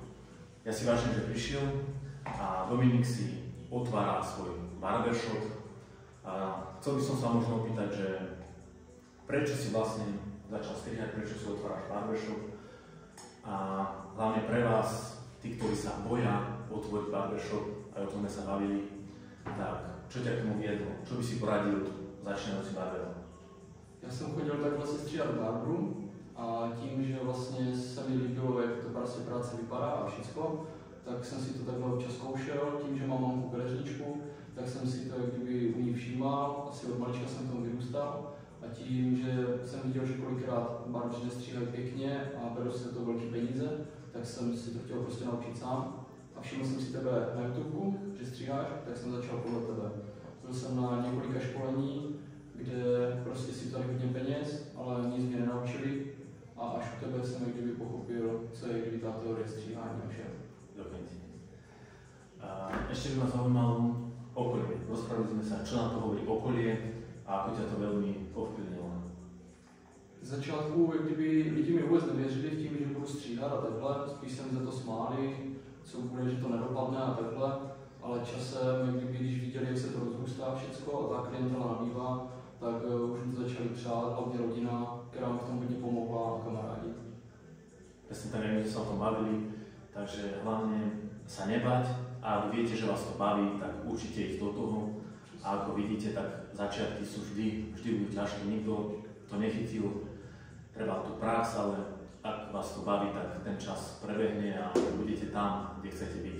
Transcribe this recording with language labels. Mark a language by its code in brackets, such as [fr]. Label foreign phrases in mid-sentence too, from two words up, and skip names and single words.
[sk] Ja si vážim, že prišiel a Dominik si otvára svoj barbershop a chcel by som sa možno opýtať, že prečo si vlastne začal strihať, prečo si otváraš barbershop a hlavne pre vás, tí, ktorí sa boja otvoriť barbershop, aj o tom sme sa bavili, tak čo ťa k tomu viedlo? Čo by si poradil začínajúcim barberom? [cs] Já jsem chodil takhle se stříhat barberu a tím, že vlastně se mi líbilo, jak to práce vypadá a všechno, tak jsem si to takhle občas zkoušel. Tím, že mám mamku kadeřničku, tak jsem si to jak kdyby u ní všímal, asi od malička jsem tomu vyrůstal. A tím, že jsem viděl, že kolikrát barbeři nestříhají pěkně a berou si to velké peníze, tak jsem si to chtěl prostě naučit sám. A všiml jsem si tebe na YouTube, že stříháš, tak jsem začal podle tebe. Byl jsem na několika školení, kde prostě si vzali hodně peněz, ale nic mě nenaučili. A až u tebe jsem jak kdyby pochopil, co je kdyby ta teorie stříhání a všem. [sk] Ešte by ma zaujímalo okolie. Rozprávali sme sa, čo na to hovorí okolie a ako ťa to veľmi ovplyvnilo. [cs] Z začátku, jak kdyby lidi mi vůbec nevěřili v tím, že budu stříhat a takhle, spíš se mi za to smáli, co bude, že to nedopadne a takhle, ale časem, jak kdyby, když viděli, jak se to rozrůstá všecko a ta klientela nabývá, tak už mi to začali přát, hlavně rodina, která mi v tom hodně pomohla a kamarádi. [sk] Presne tak, jak my sme sa o tom bavili, takže hlavne sa nebať a ak viete, že vás to baví, tak určite ísť do toho. A ako vidíte, tak začiatky sú vždy budú ťažké, nikto to nechytil, treba tú prax, ale ak vás to baví, tak ten čas prebehne a budete tam, kde chcete byť.